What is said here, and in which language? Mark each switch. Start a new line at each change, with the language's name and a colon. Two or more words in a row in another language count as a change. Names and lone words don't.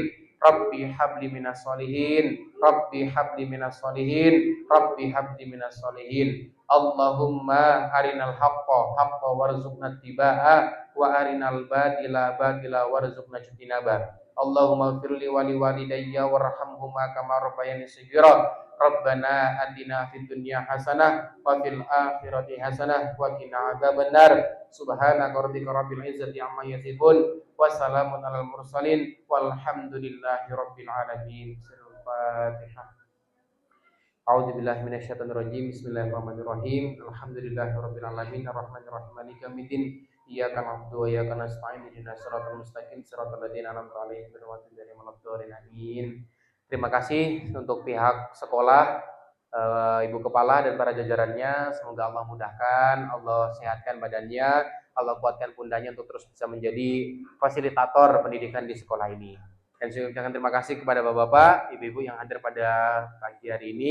Arabic: رب هب لي من الصالحين. اللهم أرنا الحق وارزقنا اتباعه وأرنا الباطل وارزقنا اجتنابه. اللهم اغفر لي ولوالدي وارحمهما كما ربياني صغيرا. ربنا آتنا في الدنيا حسنة وفي الآخرة حسنة وقنا عذاب النار. سبحان ربك رب العزة عما يصفون وسلام على المرسلين والحمد لله رب العالمين. Al-Fatihah. أعوذ بالله من الشيطان الرجيم. بسم الله الرحمن الرحيم. الحمد لله رب العالمين الرحمن الرحيم مالك يوم الدين. إياك نعبد وإياك نستعين اهدنا الصراط المستقيم صراط الذين أنعمت عليهم غير المغضوب عليهم. Amin.
Indonesian: Terima kasih untuk pihak sekolah, Ibu Kepala dan para jajarannya. Semoga Allah mudahkan, Allah sehatkan badannya, Allah kuatkan pundaknya untuk terus bisa menjadi fasilitator pendidikan di sekolah ini. Dan saya ucapkan terima kasih kepada bapak-bapak, ibu-ibu yang hadir pada pagi hari ini.